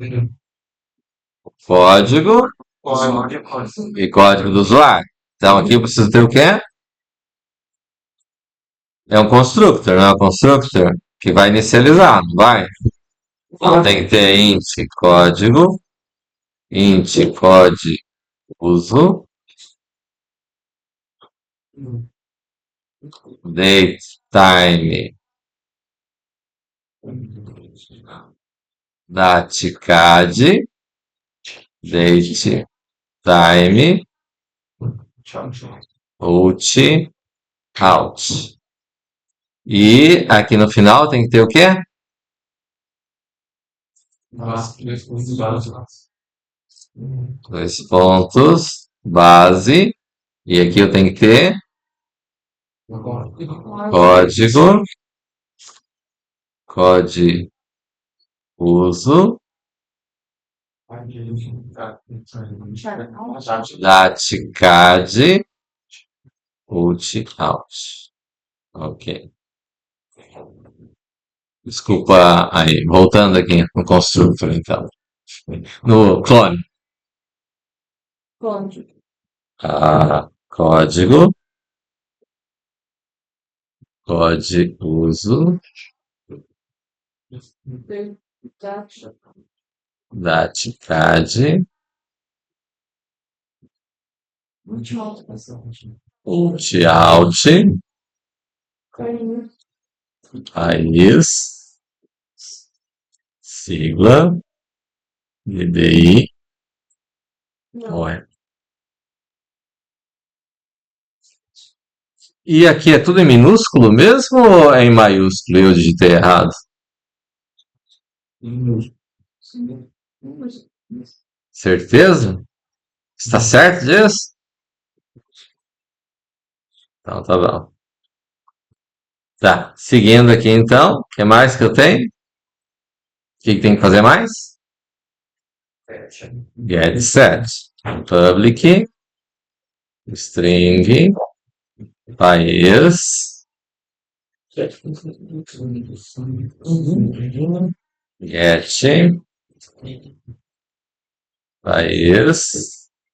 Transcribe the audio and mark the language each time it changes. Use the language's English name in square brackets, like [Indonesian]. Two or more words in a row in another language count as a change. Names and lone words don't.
[Portuguese] Código e código do usuário. Então aqui eu preciso ter o quê? É um constructor, não é um constructor que vai inicializar, não vai? Então tem que ter int código uso, date, time, datecad, date, time, out, out. E aqui no final tem que ter o quê? Dois pontos, base. E aqui eu tenho que ter código, código uso, datecad, out, out. Ok. Desculpa aí, voltando aqui no constructor, então. No clone. código, Código, código uso, datecad, out, out, país, sigla, DDI, OE. E aqui é tudo em minúsculo mesmo ou é em maiúsculo e eu digitei errado? Certeza? Está certo disso? Então tá bom. Tá, seguindo aqui então, o que mais que eu tenho? O que que tem que fazer mais? [English] get set. [Portuguese] Public string país get país